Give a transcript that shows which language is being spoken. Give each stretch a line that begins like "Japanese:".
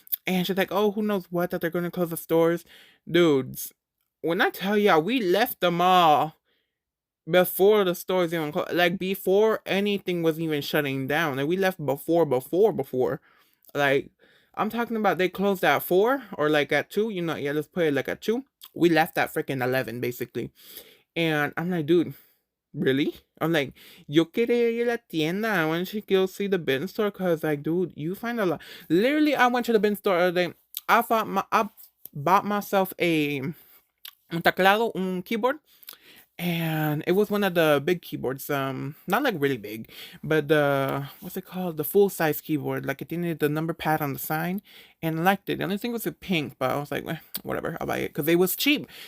English: And she's like, oh, who knows what? That they're going to close the stores. Dudes, when I tell y'all, we left the mall before the stores even closed. Like, before anything was even shutting down. Like, we left before. Like, I'm talking about they closed at 4 or like at 2, you know, yeah, let's put it like at 2. We left at freaking 11, basically. And I'm like, dude, really? I'm like,
Spanish: yo quería ir a la tienda.
English: I want to go see the bin store because, like, dude, you find a lot. Literally, I went to the bin store the other day. I bought myself
Spanish: un teclado,
English: un keyboard, and it was one of the big keyboards, not like really big, but the what's it called, the full size keyboard, like it needed the number pad on the side, and I liked it. The only thing was pink, but I was like, whatever, I'll buy it because it was cheap.